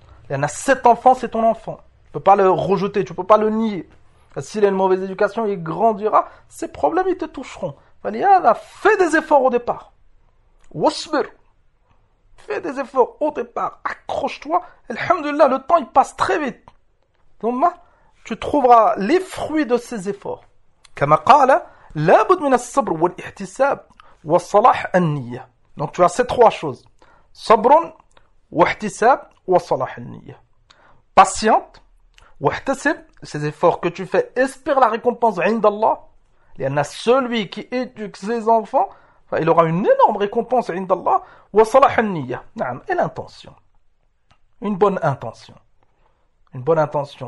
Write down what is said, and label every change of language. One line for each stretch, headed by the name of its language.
French: Il y en a 7 enfants, c'est ton enfant. Tu peux pas le rejeter, tu peux pas le nier. S'il a une mauvaise éducation, il grandira, ses problèmes ils te toucheront. Fais des efforts au départ. Wasbir. Fais des efforts au départ. Accroche-toi. Alhamdulillah, le temps il passe très vite. Thumma, tu trouveras les fruits de ces efforts. Comme a dit,
Arabic: لابد من الصبر والاحتساب وصلاح النية.
French: Donc tu as ces trois choses.
Arabic: صبر واحتساب وصلاح النية.
French: Patiente,
Arabic: واحتسب,
French: ces efforts que tu fais, espère la récompense
Arabic: عند الله.
French: Il y en a celui qui éduque ses enfants, il aura une énorme récompense
Arabic: عند الله. وصلاح النية. نعم,
French: et l'intention. Une bonne intention. Une bonne intention.